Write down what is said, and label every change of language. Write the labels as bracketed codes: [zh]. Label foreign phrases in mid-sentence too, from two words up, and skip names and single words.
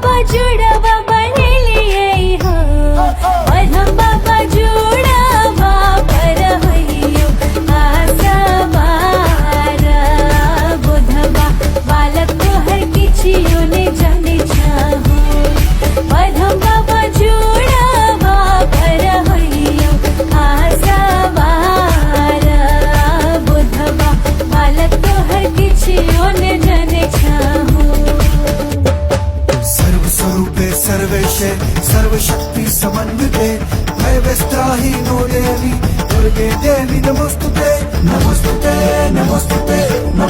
[mai] जुड़वा बनेलिए हो पधम बाबा जुड़वा पर होइयो आसवार बुधवा बालक तोहर किछियो ने जाने चाहो पधम बाबा जुड़वा पर होइयो आसवार बुधवा बालक तोहर किछियो ने जाने चाहो [sa] सर्व स्वरूपे सर्वेशे सर्वशक्ति समन्विते भयविस्त्राहि नो देवी दुर्गे देवी नमोस्तुते नमोस्तुते नमोस्तुते